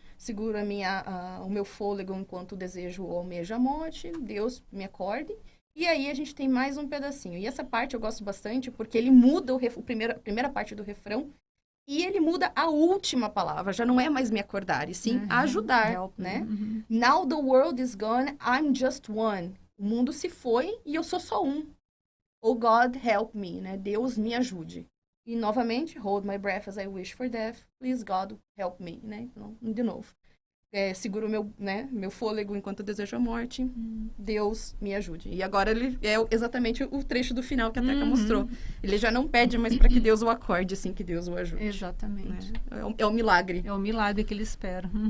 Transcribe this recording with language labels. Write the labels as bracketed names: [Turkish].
[Portuguese] Seguro o meu fôlego enquanto desejo ou almejo a morte, Deus me acorde. E aí, a gente tem mais um pedacinho. E essa parte eu gosto bastante, porque ele muda a primeira parte do refrão, e ele muda a última palavra. Já não é mais me acordar, e sim ajudar, né? [English] Now the world is gone, I'm just one. [Portuguese] O mundo se foi, e eu sou só um. [English] Oh God, help me, [Portuguese] né? Deus me ajude. E, novamente, [English] hold my breath as I wish for death. Please, God, help me, [Portuguese] né? Então, de novo. Seguro meu fôlego enquanto eu desejo a morte. Deus me ajude. E agora ele é exatamente o trecho do final que a Teca mostrou. Ele já não pede mais para que Deus o acorde, assim que Deus o ajude. Exatamente. Né? É o milagre. É o milagre que ele espera.